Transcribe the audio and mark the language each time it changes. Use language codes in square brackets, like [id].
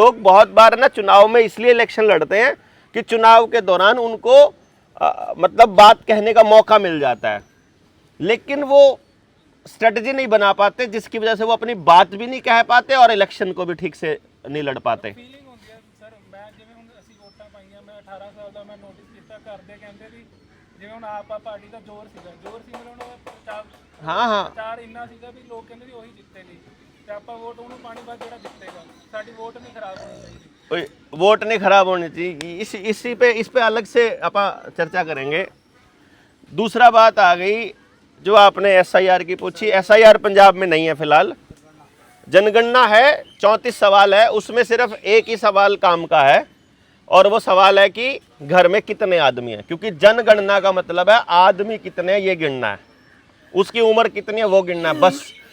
[hi] लोग बहुत बार ना चुनाव में इसलिए इलेक्शन लड़ते हैं कि चुनाव के दौरान उनको मतलब बात कहने का मौका मिल जाता है, लेकिन वो स्ट्रेटजी नहीं बना पाते, जिसकी वजह से वो अपनी बात भी नहीं कह पाते और इलेक्शन को भी ठीक से नहीं लड़ पाते। [pa] ਫੀਲਿੰਗ ਹੁੰਦੀ ਹੈ ਸਰ, ਮੈਂ ਜਿਵੇਂ ਹੁਣ ਅਸੀਂ ਵੋਟਾਂ ਪਾਈਆਂ, ਮੈਂ 18 ਸਾਲ ਦਾ, ਮੈਂ ਨੋਟਿਸ ਕੀਤਾ ਘਰ ਦੇ ਕਹਿੰਦੇ ਵੀ ਜਿਵੇਂ ਹੁਣ ਆਪ ਪਾਰਟੀ ਦਾ ਜ਼ੋਰ ਸੀ ਮਤਲਬ ਉਹਨਾਂ ਦਾ ਪ੍ਰਚਾਰ ਇੰਨਾ ਸੀਗਾ ਵੀ ਲੋਕ ਕਹਿੰਦੇ ਵੀ ਉਹੀ ਜਿੱਤੇਗੀ, ਤੇ ਆਪਾਂ ਵੋਟ ਉਹਨੂੰ ਪਾਣੀ ਬਾਅਦ ਜਿਹੜਾ ਜਿੱਤੇਗਾ, ਸਾਡੀ ਵੋਟ [hi] नहीं खराब होनी चाहिए। वोट नहीं खराब होनी चाहिए, इस पे अलग से अपन चर्चा करेंगे। दूसरा बात आ गई जो आपने SIR की पूछी। SIR पंजाब में नहीं है फिलहाल, जनगणना है, 34 सवाल है, उसमें सिर्फ एक ही सवाल काम का है, और वो सवाल है कि घर में कितने आदमी हैं, क्योंकि जनगणना का मतलब है आदमी कितने ये गिनना है, उसकी उम्र कितनी है वो गिनना है, बस।